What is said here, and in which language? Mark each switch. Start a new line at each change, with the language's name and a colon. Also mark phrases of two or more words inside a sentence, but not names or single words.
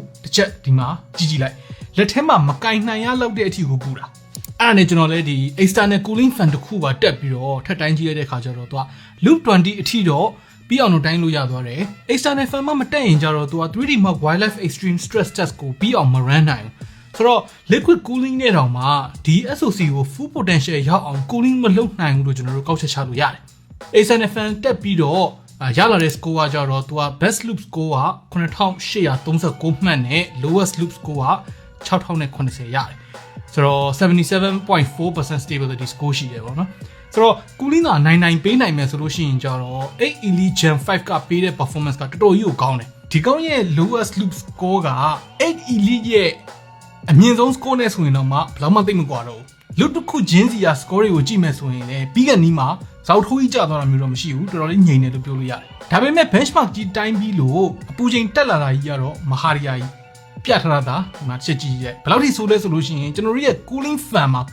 Burmese: တစ်ချက်ဒီမှာကြည့်လိုက်လက်ထဲမှာမကင်နိုင်ရလောက်တဲ့အထိကိုပူတာအဲ့ဒါနဲ့ကျွန်တော်လည်းဒီ
English: external cooling fan
Burmese: တစ်ခုပါတက်ပြီးတော့ထပ်တိုင်းကြည့်လိုက်တဲ့ခါကျတော့သူက loop 20အထိတော့ပြီးအောင်တော့တိုင်းလို့ရသွားတယ်
English: external fan
Burmese: မတက်ရင်ကျတော့သူက 3D Mark Wildlife Extreme Stress Test ကိုပြီးအောင်မ run နိုင်ဘူးဆိုတော့
English: liquid cooling
Burmese: နဲ့တောင်မှဒီ SoC ကို
English: full potential
Burmese: ရောက်အောင် cooling မလုပ်နိုင်ဘူးလို့ကျွန်တော်တို့ကောက်ချက်ချလို့ရတယ်
English: external fan
Burmese: တက်ပြီးတော့ရလာတဲ့ score ကကျတော့သူက
English: best loop score
Burmese: က 9839မှတ်နဲ့
English: lowest loop score
Burmese: က6090ရတယ်ဆိုတော့ 77.4%
English: stability score
Burmese: ရှိတယ်ပေါ့နော်ဆိုတော့ cooling က99ပေးနိုင်မယ်ဆိုလို့ရှိရင်ကြတော့8 Elite Gen 5ကပေးတဲ့ performance ကတော်တော်ကြီးကိုကောင်းတယ်ဒီကောင်ရဲ့
English: lowest loop score
Burmese: က8 Elite ရဲ့အမြင့်ဆုံး score နဲ့ဆိုရင်တော့မှဘယ်တော့မှသိမကွာတော့ဘူး loop တစ်ခုချင်းစီက score တွေကိုကြည့်မယ်ဆိုရင် လည်းပြီးကနီးမှာဇောက်ထိုးကြီးကျသွားတာမျိုးတော့မရှိဘူးတော်တော်လေးငြိမ်တယ်လို့ပြောလို့ရတယ်ဒါပေမဲ့ benchmark ကြီးတိုင်းပြီးလို့အပူချိန်တက်လာတာကြီးကတော့မဟာရီယာကြီးပြထားတာဒီမှာချက်ကြည့်ရဲဘယ်လောက်ထိဆိုးလဲဆိုလို့ရှိရင်ကျွန်တော်တို့ရဲ့
English: cooling fan
Burmese: မှာ